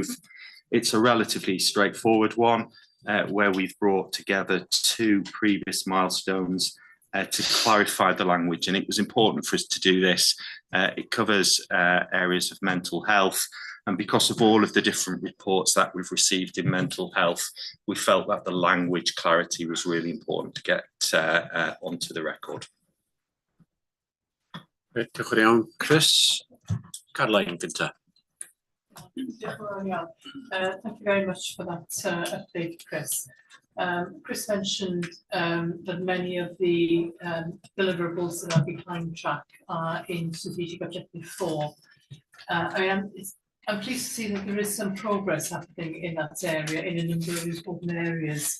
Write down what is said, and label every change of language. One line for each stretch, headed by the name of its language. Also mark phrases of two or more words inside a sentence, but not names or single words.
English: It's a relatively straightforward one where we've brought together 2 previous milestones to clarify the language, and it was important for us to do this. It covers areas of mental health, and because of all of the different reports that we've received in mental health, we felt that the language clarity was really important to get onto the record.
Welsh: Diolch yn fawr iawn, Chris. Caroline gynta.
English: Thank you very much for that update, Chris. Chris mentioned that many of the deliverables that are behind track are in strategic objective 4. I'm pleased to see that there is some progress happening in that area in a number of important areas.